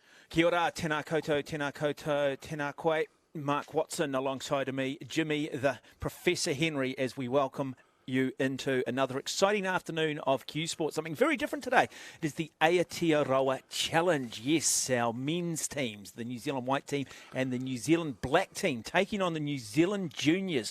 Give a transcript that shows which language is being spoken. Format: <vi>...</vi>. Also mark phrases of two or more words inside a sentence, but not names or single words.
<mi>Kia ora, tēnā koutou, tēnā koutou, tēnā koe.</mi> <en>Mark Watson alongside of me, Jimmy the Professor Henry, as we welcome you into another exciting afternoon of Q Sport. Something very different today. It is the Aotearoa Challenge. Yes, our men's teams, the New Zealand white team and the New Zealand black team, taking on the New Zealand juniors.</en>